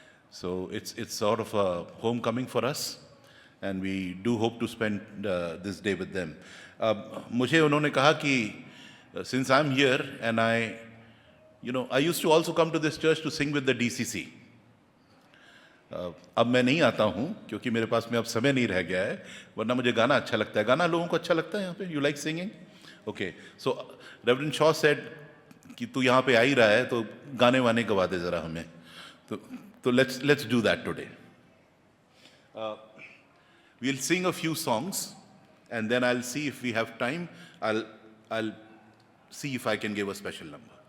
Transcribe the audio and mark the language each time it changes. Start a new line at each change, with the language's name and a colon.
English: So it's sort of a homecoming for us, and we do hope to spend this day with them.
Hindi: मुझे उन्होंने कहा कि
English: since I'm here and I used to also come to this church to sing with the DCC.
Hindi: अब मैं नहीं आता हूँ क्योंकि मेरे पास में अब समय नहीं रह गया है, वरना मुझे गाना अच्छा लगता है. गाना लोगों को अच्छा लगता है यहाँ पे?
English: You like singing? Okay. So Reverend Shaw said
Hindi: कि तू यहाँ पे आ ही रहा है तो गाने वाने गवा दे जरा हमें.
English: So let's do that today. We'll sing a few songs, and then I'll see if we have time. I'll see if I can give a special number.